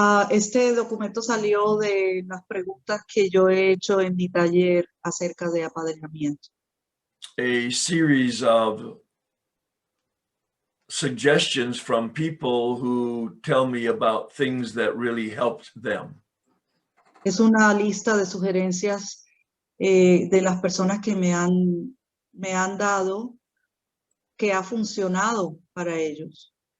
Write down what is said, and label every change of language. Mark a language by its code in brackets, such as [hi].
[es] Este documento salió de las preguntas que yo he hecho en mi taller acerca de apadrinamiento. [en] A series of suggestions from people who tell me about things that really helped them. [es] Es una lista de sugerencias de las personas que me han dado que ha funcionado para ellos.